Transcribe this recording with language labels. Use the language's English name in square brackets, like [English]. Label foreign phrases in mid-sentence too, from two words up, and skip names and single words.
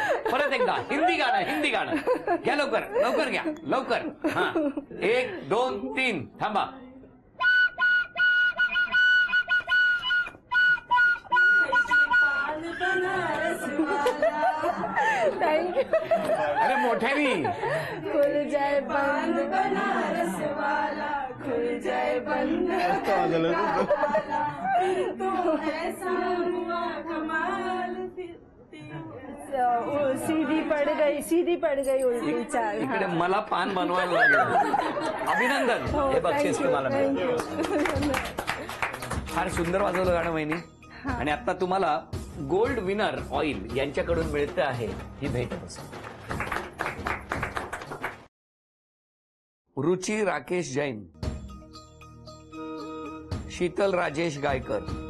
[Marathi] परत एकदा हिंदी गाणं घ्या. लवकर घ्या लवकर. हा 1 2 3 थांबा. थँक्यू. अरे मोठ्यानी. [Hindi] खुल जाए बंद बनारस वाला, खुल जाए बंद सीधी पड़ गई उलटी चाल. [Marathi] इकडे मला पान बनवायला लागलं. अभिनंदन. हे बक्षीस तुम्हाला मिळेल. फार सुंदर वाजवलं गाणं वहिनी. आणि आता तुम्हाला गोल्ड विनर ऑइल यांच्याकडून मिळते आहे ही भेट. रुची राकेश जैन, शीतल राजेश गायकर.